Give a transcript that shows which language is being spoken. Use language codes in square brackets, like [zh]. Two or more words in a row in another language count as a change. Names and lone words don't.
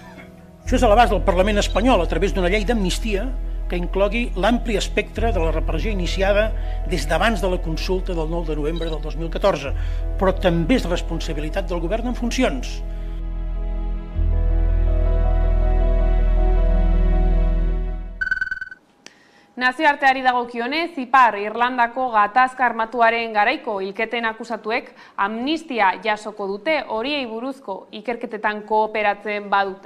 [ca] Això és a l'abast del Parlament espanyol a través d'una llei d'amnistia que inclogui l'ampli espectre de la repressió iniciada des d'abans de la consulta del 9 de novembre del 2014, però també és responsabilitat del govern en funcions. [eu] Nazioarteari dagokionez, Ipar Irlandako gatazka armatuaren garaiko hilketen akusatuek amnistia jasoko dute horiei buruzko ikerketetan kooperatzen badute.